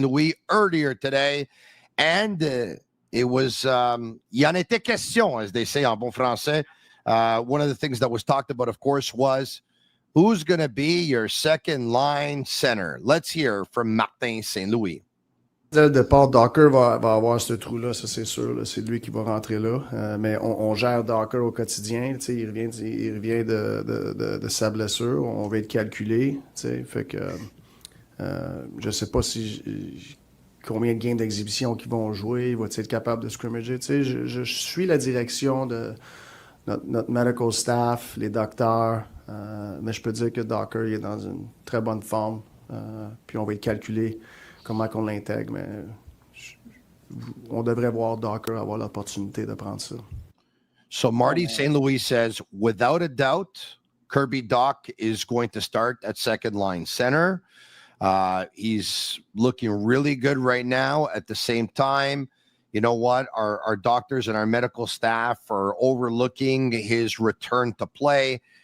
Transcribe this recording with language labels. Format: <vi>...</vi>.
<en>Louis earlier today, and it was</en> <fr>y en était question,</fr> <en>as they say</en> <fr>en bon français.</fr> <en>One of the things that was talked about, of course, was who's going to be your second line center. Let's hear from Martin St. Louis.</en> <fr>Le départ, Docker va avoir ce trou-là, ça c'est sûr. Là, c'est lui qui va rentrer là. Mais on gère Docker au quotidien. Il revient de sa blessure. On va être calculé. Fait que je sais pas combien de games d'exhibition qu'ils vont jouer. Va-t-il être capable de scrimmager? Je suis la direction de notre</fr> <en>medical staff,</en> <fr>les docteurs. Mais je peux dire que Docker il est dans une très bonne forme. Puis on va être calculé. Comment qu'on l'intègre, mais on devrait voir Docker avoir l'opportunité de prendre ça.</fr> <en>So Marty St. Louis says, without a doubt, Kirby Dach is going to start at second line center. He's looking really good right now. At the same time, you know what? Our doctors and our medical staff are overlooking his return to play.</en>